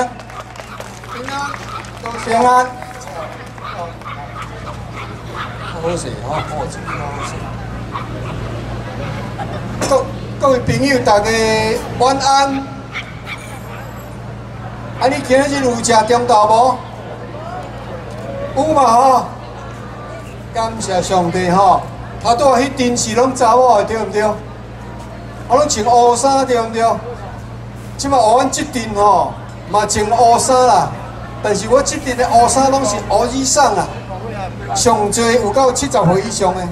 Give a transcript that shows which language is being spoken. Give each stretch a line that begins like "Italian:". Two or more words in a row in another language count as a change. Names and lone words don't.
Min Nan Chinese: 平安，平安。好势，好势，好势。各位朋友，大家晚安。啊，你今日有食中昼无？有嘛吼？感谢上帝吼。啊，拄啊，迄阵是拢查某的对毋对？啊，拢穿乌衫对毋对？即马学阮即阵吼，嘛穿乌衫啦。但是我即阵的乌衫拢是乌以上啊，上最有到70岁以上的。